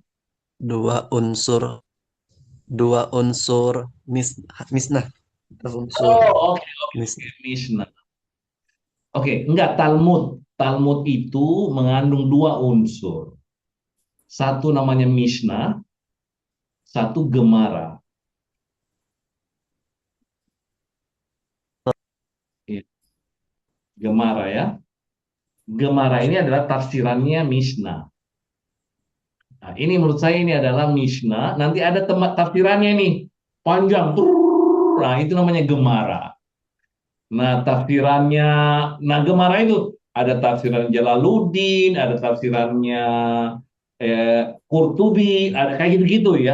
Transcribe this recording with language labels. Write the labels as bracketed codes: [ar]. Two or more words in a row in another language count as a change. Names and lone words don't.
[id] Dua unsur dua unsur misnah. Unsur Oh, oke, misnah. Mishnah. Oke, enggak Talmud. Talmud itu mengandung dua unsur. Satu namanya Mishnah, satu Gemara. Iya, Gemara ya. Gemara ini adalah tafsirannya Mishnah. Nah, ini menurut saya ini adalah Mishnah. Nanti ada tempat tafsirannya nih, panjang. Brrrr. Nah, itu namanya Gemara. Nah, tafsirannya, nah Gemara itu ada tafsiran Jalaluddin, ada tafsirannya Qurtubi, ada kayak gitu-gitu ya.